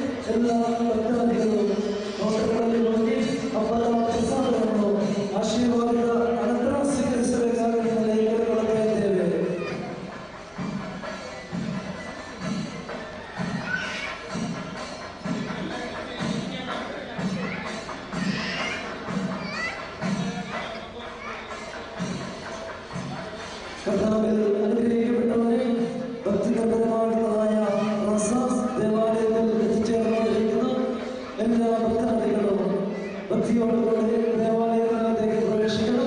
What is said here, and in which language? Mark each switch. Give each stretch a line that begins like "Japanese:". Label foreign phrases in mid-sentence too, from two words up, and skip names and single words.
Kannada: ಎಲ್ಲ ಭಕ್ತಾದಿಗಳು ನೋಟಗಳಲ್ಲಿ ಹೋಗಿ ಹಬ್ಬದ ಪ್ರಸಾದವನ್ನು ಆಶೀರ್ವಾದದ ಅನಂತರ ಸ್ವೀಕರಿಸಬೇಕಾಗಿ ನಿಮ್ಮಲ್ಲಿ ಕೇಳಿಕೊಳ್ಳುತ್ತಾ ಇದ್ದೇವೆ.
Malayalam: കർത്താവിൽ അനുഗ്രഹിക്കപ്പെട്ടവരെ ഭക്തിപരമായിട്ടുള്ളതായ ദേവാലയത്തിൽ എത്തിച്ചേർന്നുകൊണ്ടിരിക്കുന്ന എല്ലാ ഭക്താദികളും ഭക്തിയോടുകൂടി ദേവാലയത്തിലേക്ക് പ്രവേശിക്കണം.